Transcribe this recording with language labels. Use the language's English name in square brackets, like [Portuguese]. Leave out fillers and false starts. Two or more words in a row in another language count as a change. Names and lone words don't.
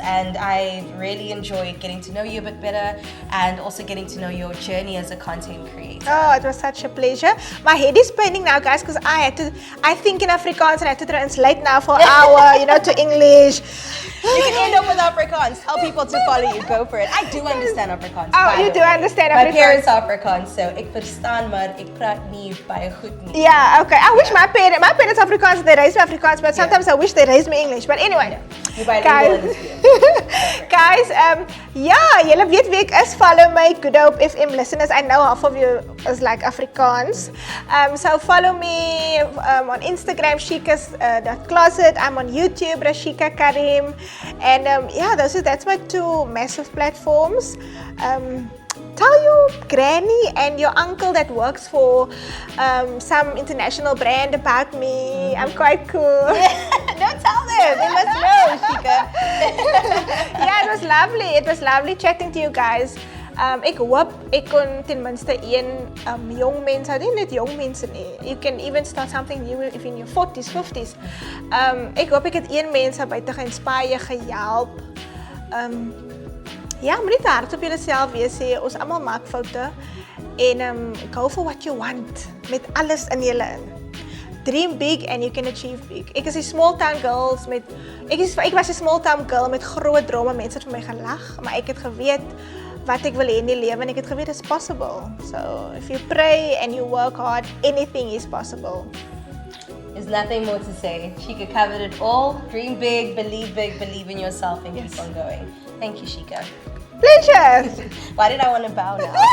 [English] And I really enjoyed getting to know you a bit better, and also getting to know your journey as a content creator. Oh, it was such a pleasure. My head is spinning now, guys, because I think in Afrikaans and I had to translate now for an hour, to English. You can end up with Afrikaans. Tell people to follow you. Go for it. I do understand Afrikaans. Oh, you do understand Afrikaans? My parents are Afrikaans, [Afrikaans] so ik verstaan, maar ik praat niet baie goed nie. [English] Yeah, okay. I wish my parents Afrikaans, they raised me Afrikaans, but sometimes I wish they raised me English. But anyway. Guys, [Afrikaans] julle weet wie ek is. [English] Follow my Good Hope FM listeners. I know half of you is like Afrikaans. So follow me on Instagram, Sheecas.Closet. I'm on YouTube, Rashika Karim. And that's my 2 massive platforms. Tell your granny and your uncle that works for some international brand about me. I'm quite cool. Don't tell them. They must know, Sheeka. Yeah, it was lovely. It was lovely chatting to you guys. [Afrikaans] Ek hoop ek kon ten minste jong mens, nie net jong mense nie. [English] You can even start something new if in your 40s, 50s. [Afrikaans] Ek hoop ek het een mens buite geïnspireer, gehelp. Moenie te hard op julleself wees nie. Ons almal maak foute. En [English] go for what you want. [Afrikaans] Met alles in julle in. [English] Dream big and you can achieve big. [Afrikaans] Ek was 'n [English] small town girl [Afrikaans] met groot drome. Mense het vir my gelag, maar ek het geweet wat ek wil hê in die lewe, en ek het geweet [English] it's possible. So if you pray and you work hard, anything is possible. There's nothing more to say. Sheeka covered it all. Dream big, believe in yourself, and keep on going. Thank you, Sheeka. Pleasure. Why did I want to bow now?